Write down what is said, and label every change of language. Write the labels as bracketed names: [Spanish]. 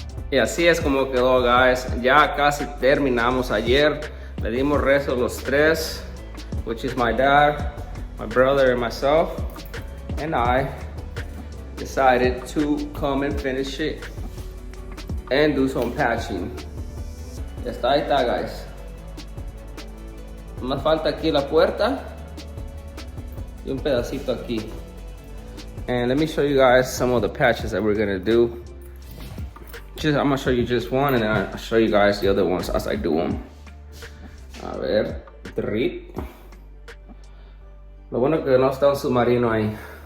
[Spanish] Y así es como quedó, guys. Ya casi terminamos ayer. Le dimos resto los tres, [English] which is my dad, my brother, and myself. And I decided to come and finish it and do some patching. [Spanish] Ya está, ahí está, guys. Más falta aquí la puerta y un pedacito aquí. [English] And let me show you guys some of the patches that we're gonna do. I'm gonna show you just one, and then I'll show you guys the other ones as I do them. [Spanish] A ver, drip. Lo bueno que no está un submarino ahí.